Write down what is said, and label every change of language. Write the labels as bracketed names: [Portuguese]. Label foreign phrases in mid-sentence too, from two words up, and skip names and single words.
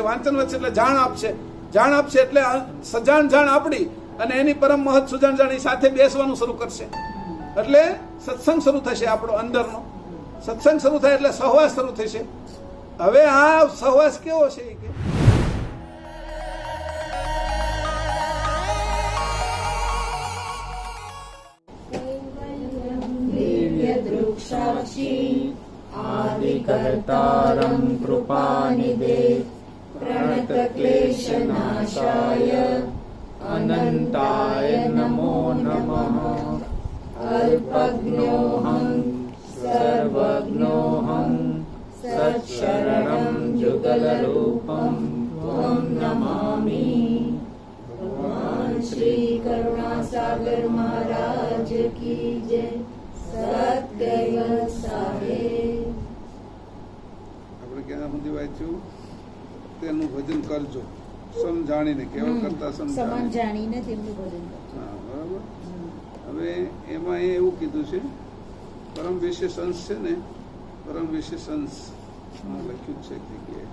[Gujarati] વાંચન વધશે એટલે જાણ આપશે. જાણ આપશે એટલે સજાણ જાણ આપણી અને એની પરમ મહત સુજાણ જાણી સાથે બેસવાનું શરૂ કરશે. એટલે સત્સંગ શરૂ થશે આપણો અંદરનો. સત્સંગ શરૂ થાય એટલે સહવાસ શરૂ થશે. હવે આ સહવાસ કેવો છે કે [Sanskrit] आदिकर्तारं कृपानिधे प्रणतक्लेशनाशाय अनन्ताय नमो नमः। अल्पज्ञोऽहं सर्वज्ञोऽहं सत्शरणं जुगलरूपं त्वं नमामि। [Hindi] भगवान श्री करुणासागर महाराज की जय। [Gujarati] આપણે ક્યાં સુધી વાંચ્યું? તેનું ભજન કરજો સમજાણીને, કેવળ કરતા સમજાણીને તેમનું ભજન કરજો. હા, બરાબર. હવે એમાં એવું કીધું છે પરમ વિશેષ અંશ છે ને, પરમ વિશેષ અંશ લખ્યું છે જગ્યાએ